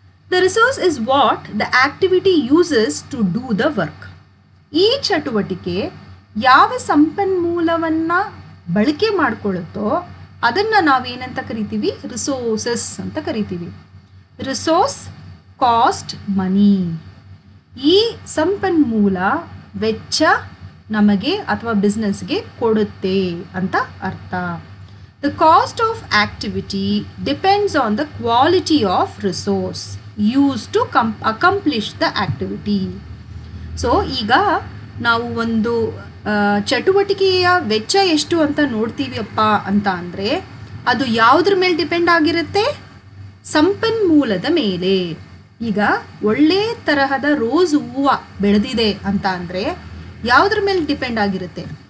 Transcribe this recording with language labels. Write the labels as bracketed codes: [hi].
[en] The resource is what the activity uses to do the work. [kn] ಈ ಚಟುವಟಿಕೆ ಯಾವ ಸಂಪನ್ಮೂಲವನ್ನು ಬಳಕೆ ಮಾಡಿಕೊಳ್ಳುತ್ತೋ ಅದನ್ನು ನಾವೇನಂತ ಕರಿತೀವಿ? ರಿಸೋರ್ಸಸ್ ಅಂತ ಕರಿತೀವಿ. ರಿಸೋರ್ಸ್, ಕಾಸ್ಟ್, ಮನಿ. ಈ ಸಂಪನ್ಮೂಲ ವೆಚ್ಚ ನಮಗೆ ಅಥವಾ ಬಿಸ್ನೆಸ್ಗೆ ಕೊಡುತ್ತೆ ಅಂತ ಅರ್ಥ. [en] The cost of activity depends on the quality of resource used to accomplish the activity. [kn] So ಈಗ ನಾವು ಒಂದು ಚಟುವಟಿಕೆಯ ವೆಚ್ಚ ಎಷ್ಟು ಅಂತ ನೋಡ್ತೀವಿಯಪ್ಪ ಅಂತ ಅಂದರೆ ಅದು ಯಾವುದ್ರ ಮೇಲೆ ಡಿಪೆಂಡ್ ಆಗಿರುತ್ತೆ? ಸಂಪನ್ಮೂಲದ ಮೇಲೆ. ಈಗ ಒಳ್ಳೆ ತರಹದ ರೋಸ್ ಹೂವು ಬೆಳೆದಿದೆ ಅಂತ ಅಂದರೆ ಯಾವುದ್ರ ಮೇಲೆ ಡಿಪೆಂಡ್ ಆಗಿರುತ್ತೆ?